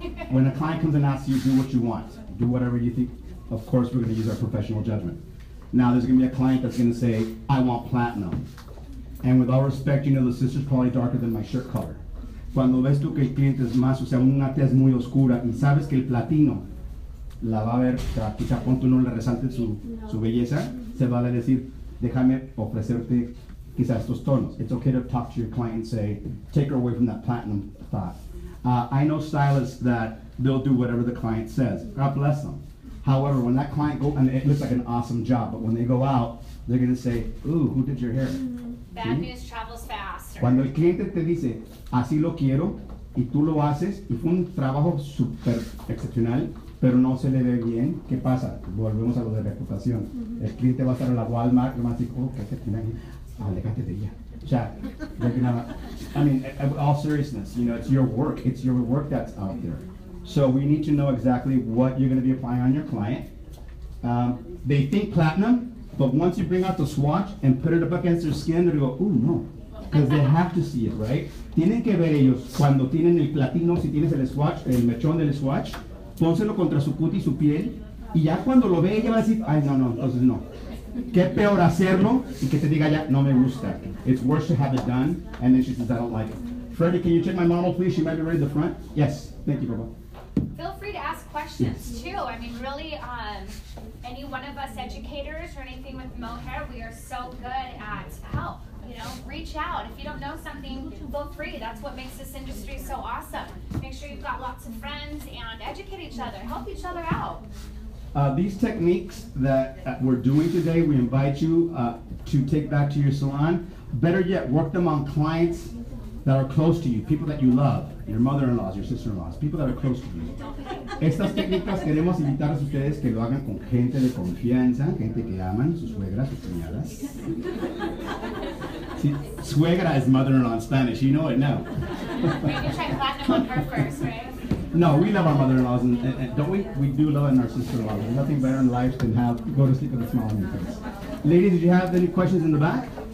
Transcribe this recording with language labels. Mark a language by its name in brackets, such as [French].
[English] When a client comes and asks you, do what you want, do whatever you think, of course we're going to use our professional judgment. Now there's going to be a client that's going to say, I want platinum. And with all respect, you know, the sister's probably darker than my shirt color. [Spanish] Cuando ves tú que el cliente es más, o sea, una tez muy oscura y sabes que el platino la va a ver, o sea, quizá pon tú no le resalte su belleza, se vale decir, déjame ofrecerte quizá estos tonos. [English] It's okay to talk to your client and say, take her away from that platinum thought. I know stylists that they'll do whatever the client says. God bless them. However, when that client go, and it looks like an awesome job, but when they go out, they're going to say, ooh, who did your hair? Bad news travels fast. [Spanish] Cuando el cliente te dice, así lo quiero, y tú lo haces, y fue un trabajo súper excepcional, pero no se le ve bien, ¿qué pasa? Volvemos a lo de reputación. El cliente va a estar en la Walmart y va a decir, oh, ¿qué tiene aquí? Aléjate de ella. O sea, [English] I mean, all seriousness, you know, it's your work that's out there. So we need to know exactly what you're going to be applying on your client. They think platinum, but once you bring out the swatch and put it up against their skin, they go, oh no, because they have to see it, right? [Spanish] Tienen que ver ellos cuando tienen el platino, si tienes el swatch, el mechón del swatch, pónselo contra su cutis y su piel, y ya cuando lo ve ella va a decir, ay no, entonces no. Qué peor hacerlo y que te diga ya, no me gusta. [English] It's worse to have it done, and then she says, I don't like it. Freddie, can you check my model, please? She might be ready at the front. Yes, thank you, Baba. Feel free to ask questions too. I mean, really, any one of us educators or anything with Moehair, we are so good at help. You know, reach out. If you don't know something, feel free. That's what makes this industry so awesome. Make sure you've got lots of friends and educate each other, help each other out. These techniques that we're doing today, we invite you to take back to your salon. Better yet, work them on clients that are close to you, people that you love, your mother-in-laws, your sister-in-laws, people that are close to you. [Spanish] Estas técnicas queremos invitarles a ustedes que lo hagan con gente de confianza, gente que aman, sus suegras, sus cuñadas. [English] See, suegra is mother-in-law in Spanish, you know it now. Maybe try platinum on her first, right? No, we love our mother-in-laws, and don't we? We do love our sister-in-laws. There's nothing better in life than go to sleep with a smile on your face. Ladies, did you have any questions in the back?